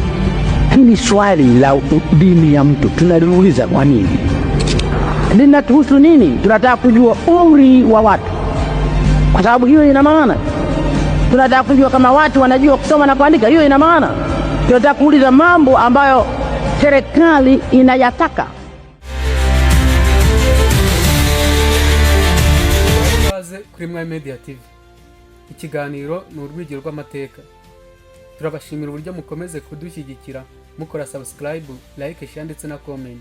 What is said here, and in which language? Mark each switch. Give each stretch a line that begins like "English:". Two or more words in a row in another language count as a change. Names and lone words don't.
Swahili: Hili swali la dini ya mtu tunaliuliza kwa nini? Linatuhusu nini? Tunataka kujua umri wa watu, kwa sababu hiyo ina maana. Tunataka kujua kama watu wanajua kusoma na kuandika, hiyo ina maana. Tunataka kuuliza mambo ambayo serikali inayataka.
Kinyarwanda: Kuri Media TV ikiganiro ni urwigiro rw'amateka. Turabashimira uburyo mukomeze kudushyigikira mukora
English: subscribe, like, share
Kinyarwanda: ndetse na comment.